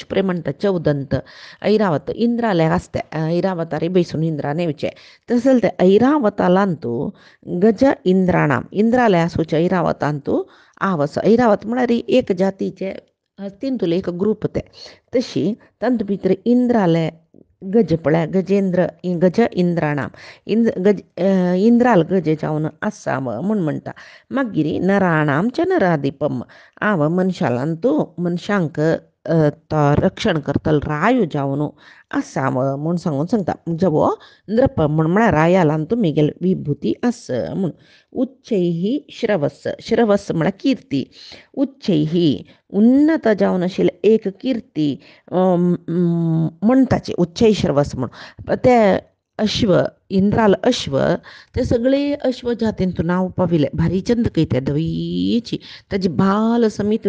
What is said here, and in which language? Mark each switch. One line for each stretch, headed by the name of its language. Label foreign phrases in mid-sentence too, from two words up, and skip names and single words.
Konkani: पळय म्हणटा 14 ऐरावत इंद्राले आसता ऐरावतारी बैसून इंद्रा नेवचे तसले ते ऐरावतालांतू गज इंद्राले आसूचे ऐरावतांतू आवस ऐरावत म्हळ्यार एक जातीचे हस्तींतुले एक ग्रूप ते तशी तांतू भितर इंद्राले गज पळय गजेंद्र
Sanskrit: गज इंद्राणाम
Konkani: इंद्राल गज जावन आसाम म्हूण म्हणटा. मागीर
Sanskrit: नराणाम च नराधिपम
Konkani: आव मनशांक तो रक्षण करतलो रायो जावन आसाम म्हूण सांगता. जवो नृप म्हळ्यार रायालांतू मिगेल विभूती आस म्हूण. उच्चैही श्रवस म्हळ्यार कीर्ती उच्चैही उन्नत जावन आशिल्ले एक कीर्ती म्हणटाचे उच्चैश्रवस म्हूण ते अश्व इंद्राल अश्व ते सगळे अश्व जातींतून नांव पाविले भारी चंद कैते धवीची ताजी बाल समीत